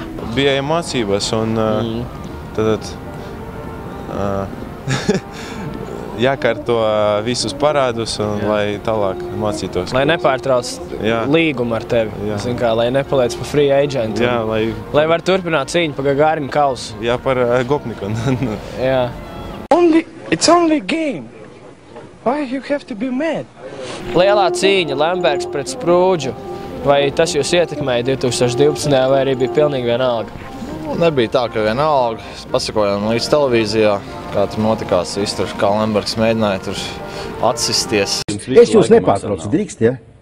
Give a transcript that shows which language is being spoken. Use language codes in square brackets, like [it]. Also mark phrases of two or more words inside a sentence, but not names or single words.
[lv] Bija mācības un tad jākārto visus parādus, un, lai tālāk mācītos. Lai nepārtrauc līgumu ar tevi, kā, lai nepaliec pa free agentu. Jā, lai var turpināt cīņu pa Gagarina kausu. Jā, par Gopniku. Jā. [en] It's only game. Why you have to be mad? [lv] Lielā cīņa, Lembergs pret Sprūdžu. Vai tas jūs ietekmēja 2012. vai arī bija pilnīgi vienalga? Nebija tā, ka vienalga. Pasakojām līdz televīzijā, kā tur notikās īsti, kā Lembergs mēģināja tur atsisties. Es jūs nepārtraucu, drīkst, ja?